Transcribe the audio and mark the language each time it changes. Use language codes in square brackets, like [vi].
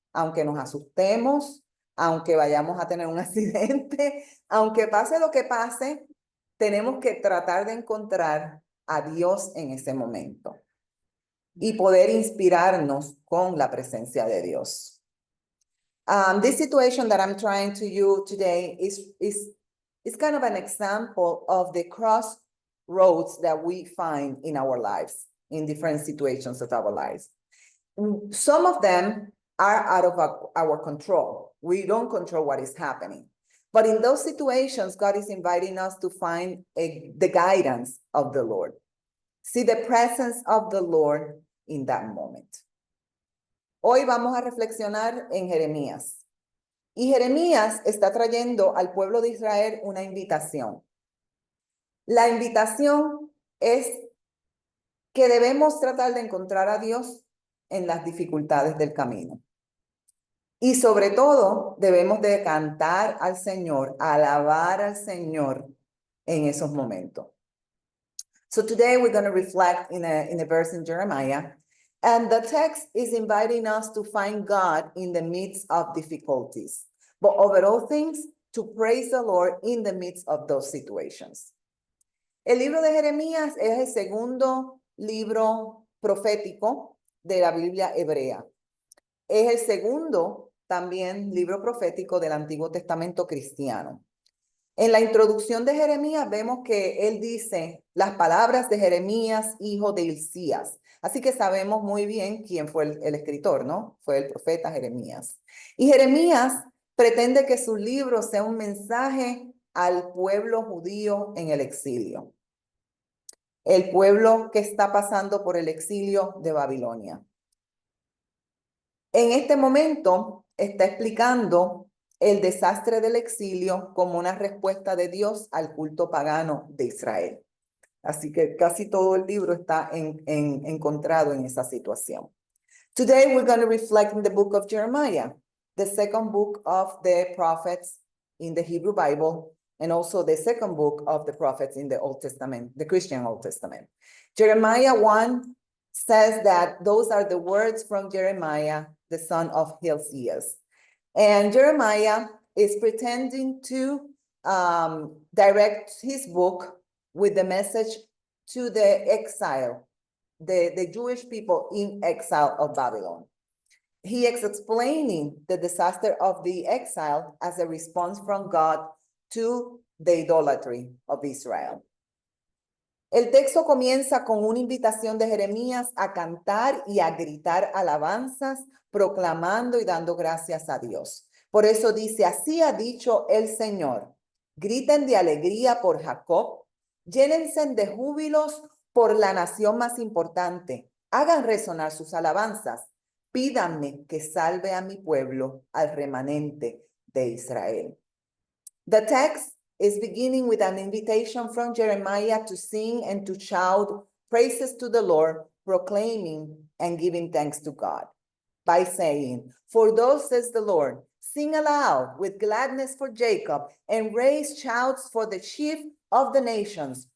[es] Aunque nos asustemos, aunque vayamos a tener un accidente, aunque pase lo que pase, tenemos que tratar de encontrar a Dios en ese momento y poder inspirarnos con la presencia de Dios. [en] This situation that I'm trying to you today is kind of an example of the crossroads that we find in our lives, in different situations of our lives. Some of them are out of our control. We don't control what is happening. But in those situations, God is inviting us to find the guidance of the Lord. See the presence of the Lord in that moment. [es] Hoy vamos a reflexionar en Jeremías. Y Jeremías está trayendo al pueblo de Israel una invitación. La invitación es que debemos tratar de encontrar a Dios en las dificultades del camino. Y sobre todo, debemos de cantar al Señor, alabar al Señor en esos momentos. [en] So today we're going to reflect in a verse in Jeremiah, and the text is inviting us to find God in the midst of difficulties, but over all things, to praise the Lord in the midst of those situations. [es] El libro de Jeremías es el segundo libro profético de la Biblia hebrea. Es el segundo también libro profético del Antiguo Testamento cristiano. En la introducción de Jeremías vemos que él dice las palabras de Jeremías, hijo de Hilcías. Así que sabemos muy bien quién fue el escritor, ¿no? Fue el profeta Jeremías. Y Jeremías pretende que su libro sea un mensaje al pueblo judío en el exilio. El pueblo que está pasando por el exilio de Babilonia. En este momento está explicando el desastre del exilio como una respuesta de Dios al culto pagano de Israel. Así que casi todo el libro está encontrado en esa situación. [en] Today we're going to reflect in the book of Jeremiah, the second book of the prophets in the Hebrew Bible, and also the second book of the prophets in the Old Testament, the Christian Old Testament. Jeremiah 1 says that those are the words from Jeremiah, the son of Hilcias. And Jeremiah is pretending to direct his book with the message to the exile, the Jewish people in exile of Babylon. He is explaining the disaster of the exile as a response from God to the idolatry of Israel. [es] El texto comienza con una invitación de Jeremías a cantar y a gritar alabanzas, proclamando y dando gracias a Dios. Por eso dice, así ha dicho el Señor, griten de alegría por Jacob, llénense de júbilos por la nación más importante, hagan resonar sus alabanzas, pídanme que salve a mi pueblo, al remanente de Israel. [en] The text is beginning with an invitation from Jeremiah to sing and to shout praises to the Lord, proclaiming and giving thanks to God by saying, for thus says the Lord, sing aloud with gladness for Jacob and raise shouts for the chief of the nations.